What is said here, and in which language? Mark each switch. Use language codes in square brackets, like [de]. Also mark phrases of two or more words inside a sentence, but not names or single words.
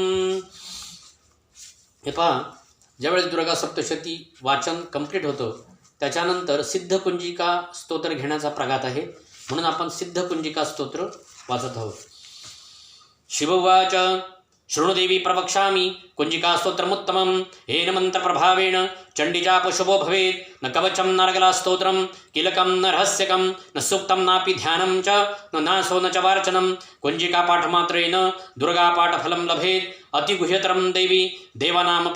[mr] हे पहा, ज्यावेळेस दुर्गा सप्तशती वाचन कंप्लीट होतं त्याच्यानंतर सिद्ध कुंजिका स्तोत्र घेण्याचा प्रघात आहे, म्हणून आपण सिद्ध कुंजिका स्तोत्र वाचत आहोत. [sa] शिववाच शृणुदेवी प्रवक्ष्यामि कुंजिका स्तोत्रमुत्तमं येन मंत्रप्रभावेण चण्डीजाप शुभो भवेत् न कवचं नरगला स्तोत्रं किलकं न रहस्यकं न सूक्तं नापि ध्यानं च न नासो न च वार्चनं कुंजिका पाठमात्रेण दुर्गा पाठफलं लभेत् अतिगुह्यतरं देवी देवानामपि